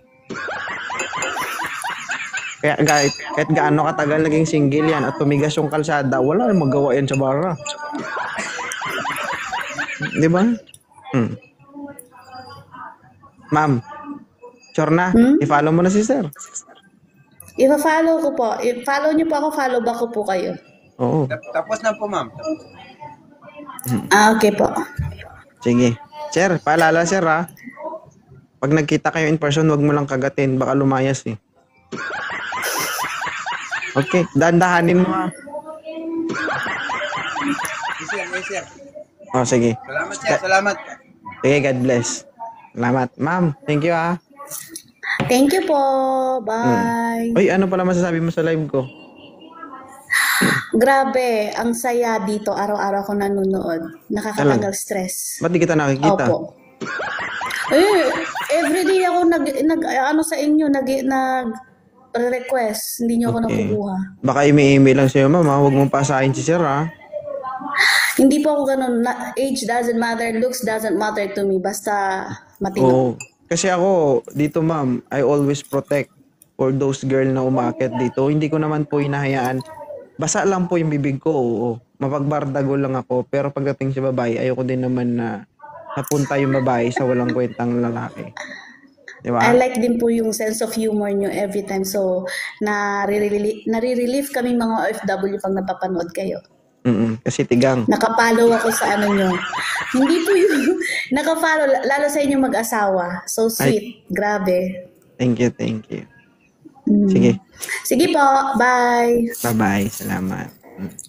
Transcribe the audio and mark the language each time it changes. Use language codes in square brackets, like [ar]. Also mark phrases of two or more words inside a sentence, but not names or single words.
[tl] Kaya kahit gaano katagal naging single yan at tumigas yung kalsada, wala nang magawa yan sa bara. Di ba? Ma'am, sure na? I-follow mo na si sir. I-follow ko po. I-follow nyo po ako, [en] follow back [tl] ko po kayo. Oo. Tapos na po ma'am. Okay po. Sige. Sir, paalala sir ha. Pag nagkita kayo [en] in person, [tl] wag mo lang kagatin. Baka lumayas eh. Okay, dahan-dahanin mo ha. Yes sir. Oh, sige. Salamat sir, salamat. Sige, [en] God bless. [tl] Salamat. Ma'am, [en] thank you ha. Thank you po. Bye. [tl] Uy, ano pala masasabi mo sa live ko? Grabe, ang saya dito. Araw-araw ko nanonood. Nakakatanggal stress. Ba't di kita nakikita? Opo. Everyday ako ano sa inyo, request. Hindi nyo ako nakukuha. Baka email lang sa'yo, ma'am ha. Huwag mong pasahin si sir ha. Hindi po ako ganun. [en] Age doesn't matter, looks doesn't matter to me. [tl] Basta matino. Oo. Kasi ako, dito ma'am, [en] I always protect for those girl [tl] na umakit dito. Hindi ko naman po hinahayaan. Basa lang po yung bibig ko, oo. Mapagbardago lang ako. Pero pagdating sa babae, ayoko din naman na napunta yung babae sa walang kwentang lalaki. Diba? [en] I like [tl] din po yung [en] sense of humor [tl] nyo [en] every time. [tl] So, nare-relief kami mga OFW pag napapanood kayo. Kasi tigang. Nakapollow ako sa ano nyo. Hindi po yung nakapollow, lalo sa inyo mag-asawa. [en] So sweet. Grabe. Thank you. [tl] Sige. Sige po. Bye. Bye-bye. Salamat.